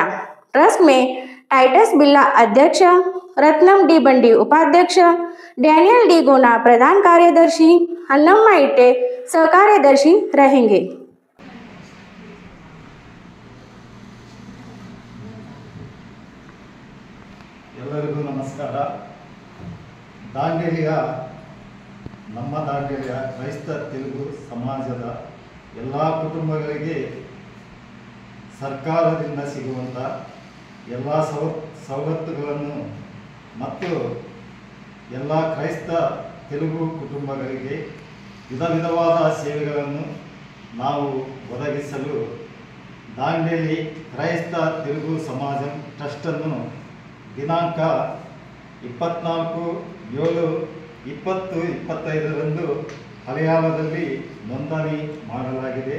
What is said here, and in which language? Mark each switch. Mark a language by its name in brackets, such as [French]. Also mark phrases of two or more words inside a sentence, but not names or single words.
[Hindi] ट्रस्ट में टाइटस बिल्ला अध्यक्ष, रत्नम डी बंडी उपाध्यक्ष, डैनियल डी गोना प्रधान कार्यदर्शी, अन्नम्मा इटे सहकार्यदर्शी रहेंगे। [Kannada] ಎಲ್ಲರಿಗೂ ನಮಸ್ಕಾರ. ದಾಂಡೇಲಿಯ ನಮ್ಮ ದಾಂಡೇಲಿಯ ಕ್ರೈಸ್ತ ತೆಲುಗು ಸಮಾಜದ ಎಲ್ಲ ಕುಟುಂಬಗಳಿಗೆ ಸರ್ಕಾರದಿಂದ ಸಿಗುವಂಥ ಎಲ್ಲ ಸವಲತ್ತುಗಳನ್ನು ಮತ್ತು ಎಲ್ಲ ಕ್ರೈಸ್ತ ತೆಲುಗು ಕುಟುಂಬಗಳಿಗೆ ವಿಧ ವಿಧವಾದ ಸೇವೆಗಳನ್ನು ನಾವು ಒದಗಿಸಲು ದಾಂಡೇಲಿ ಕ್ರೈಸ್ತ ತೆಲುಗು ಸಮಾಜ ಟ್ರಸ್ಟನ್ನು ದಿನಾಂಕ 24/7/2025 ಹಳೆಯಾಳದಲ್ಲಿ ನೋಂದಣಿ ಮಾಡಲಾಗಿದೆ.